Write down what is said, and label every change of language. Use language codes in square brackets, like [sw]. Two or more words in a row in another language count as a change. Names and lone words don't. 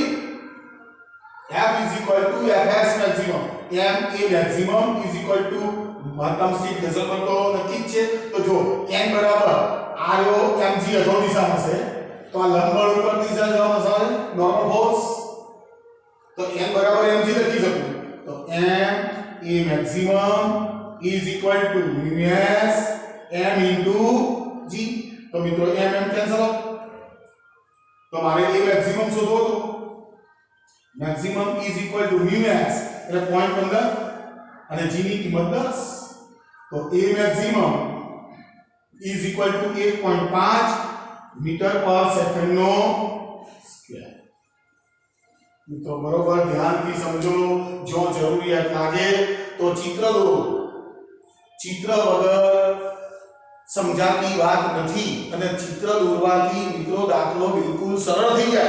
[gu] F = Fs મેક્સિમમ, m a મેક્સિમમ મહત્તમ સ્થિર ઘર્ષણ બળ તો નક્કી જ છે. તો જો n બરાબર આ રહ્યો mg અધો દિશામાં છે તો આ લંબ બળ ઉપર દિશા જવાનો છે [en] normal force. [gu] તો n બરાબર mg લખી શકું. [en] તો m a maximum is equal to μs m into g. [gu] તો મિત્રો m [en] cancel out. [gu] તો મારે [en] a maximum [gu] શોધવો તો [en] maximum is equal to μs [gu] એટલે 0.15 અને g ની કિંમત 10. [en] તો a maximum is equal to 1.5 meter per second નો સ્ક્વેર. [gu] મિત્રો બરોબર ધ્યાનથી સમજો. જો જરૂરિયાત લાગે તો ચિત્ર દોરો. ચિત્ર વગર સમજાતી વાત નથી અને ચિત્ર દોરવાથી મિત્રો દાખલો બિલકુલ સરળ થઈ જાય.